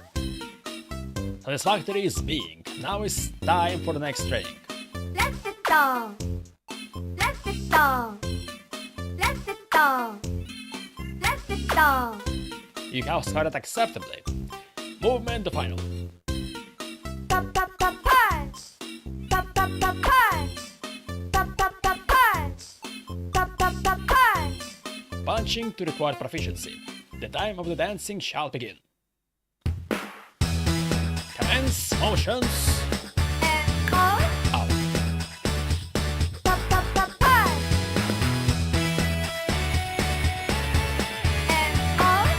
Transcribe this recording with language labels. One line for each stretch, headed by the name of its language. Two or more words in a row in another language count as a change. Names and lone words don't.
English: Satisfactory is being. Now it's time for the next training. Let's sit down. Let's sit down. Let's sit down. Let's sit down. You have started acceptably. Movement the final. Tap tap tap punch. Tap tap tap punch. Tap tap tap punch. Tap tap tap punch. Punching to require proficiency. The time of the dancing shall begin. Commence motions. And pause. Out. Tap tap tap punch. And pause.